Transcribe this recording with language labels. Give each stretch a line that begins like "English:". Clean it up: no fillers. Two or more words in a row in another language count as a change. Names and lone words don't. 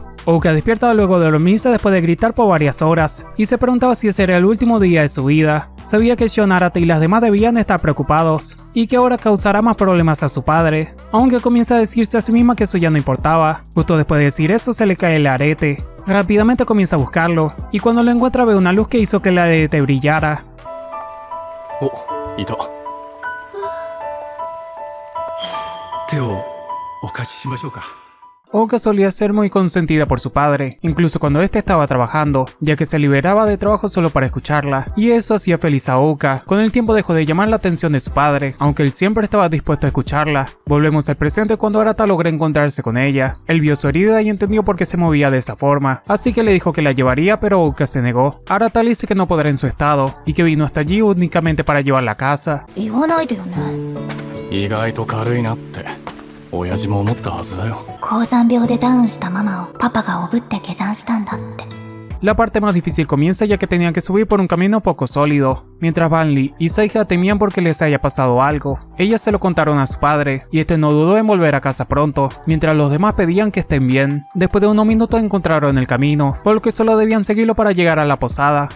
Spanish: Oka despierta luego de dormirse después de gritar por varias horas, y se preguntaba si ese era el último día de su vida. Sabía que Shion, Arata y las demás debían estar preocupados, y que ahora causará más problemas a su padre, aunque comienza a decirse a sí misma que eso ya no importaba. Justo después de decir eso se le cae el arete. Rápidamente comienza a buscarlo, y cuando lo encuentra ve una luz que hizo que el arete brillara.
Japanese: お、いた。手をお貸ししましょうか。
Spanish: Oka solía ser muy consentida por su padre, incluso cuando éste estaba trabajando, ya que se liberaba de trabajo solo para escucharla, y eso hacía feliz a Oka. Con el tiempo dejó de llamar la atención de su padre, aunque él siempre estaba dispuesto a escucharla. Volvemos al presente cuando Arata logra encontrarse con ella. Él vio su herida y entendió por qué se movía de esa forma, así que le dijo que la llevaría, pero Oka se negó. Arata le dice que no podrá en su estado, y que vino hasta allí únicamente para llevarla a casa.
Japanese: 言わないでよね。意外と軽いなって親父も思ったはずだよ。高山病でダウンしたママをパパがおぶって下山したんだって。
Spanish: La parte más difícil comienza ya que tenían que subir por un camino poco sólido, mientras Banli y Seiha temían porque les haya pasado algo. Ellas se lo contaron a su padre, y este no dudó en volver a casa pronto, mientras los demás pedían que estén bien. Después de unos minutos encontraron el camino, por lo que solo debían seguirlo para llegar a la posada.